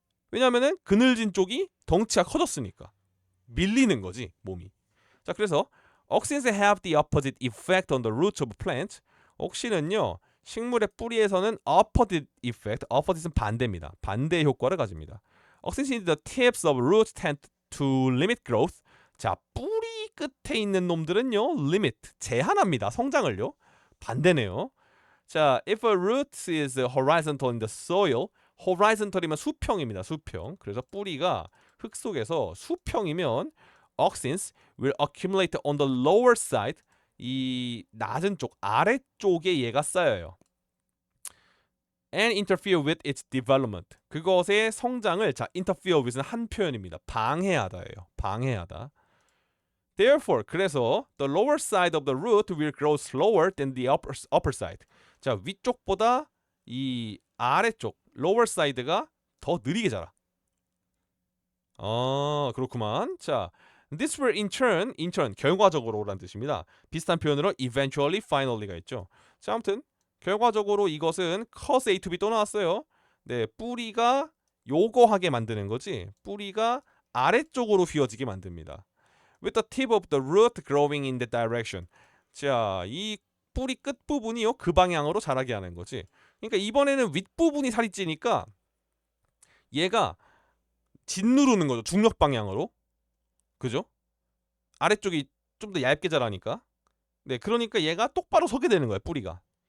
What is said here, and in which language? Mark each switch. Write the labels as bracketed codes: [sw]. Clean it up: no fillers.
[ko] 왜냐하면은 그늘진 쪽이 덩치가 커졌으니까 밀리는 거지 몸이. 자, 그래서 [en] auxins have the opposite effect on the roots of plant. [ko] 옥신은요 식물의 뿌리에서는 [en] opposite effect, [ko] opposite는 반대입니다. 반대의 효과를 가집니다. [en] auxins in the tips of roots tend to limit growth. [ko] 자, 뿌리 끝에 있는 놈들은요 limit, 제한합니다. 성장을요. 반대네요. [en] 자, if a root is horizontal in the soil, horizontal이면 [ko] 수평입니다. 수평. 그래서 뿌리가 흙 속에서 수평이면 [en] auxins will accumulate on the lower side. [ko] 이 낮은 쪽, 아래쪽에 얘가 쌓여요. [en] and interfere with its development. [ko] 그것의 성장을 interfere with는 한 표현입니다. 방해하다예요. 방해하다. [en] Therefore, [ko] 그래서 [en] the lower side of the root will grow slower than the upper side. 자, [ko] 위쪽보다 이 아래쪽, [en] lower side [ko] 가 더 느리게 자라. 그렇구만. [en] 자, this will in turn [ko] 결과적으로란 뜻입니다. 비슷한 표현으로 eventually, finally가 있죠. 자, 아무튼 결과적으로 이것은 [en] cause A to B [ko] 또 나왔어요. 네, 뿌리가 요거하게 만드는 거지. 뿌리가 아래쪽으로 휘어지게 만듭니다. [en] With the tip of the root growing in the direction. [ko] 자, 이 뿌리 끝 부분이요 그 방향으로 자라게 하는 거지. 그러니까 이번에는 윗 부분이 살이 찌니까 얘가 짓누르는 거죠. 중력 방향으로. 그죠? 아래쪽이 좀 더 얇게 자라니까. 네, 그러니까 얘가 똑바로 서게 되는 거예요. 뿌리가.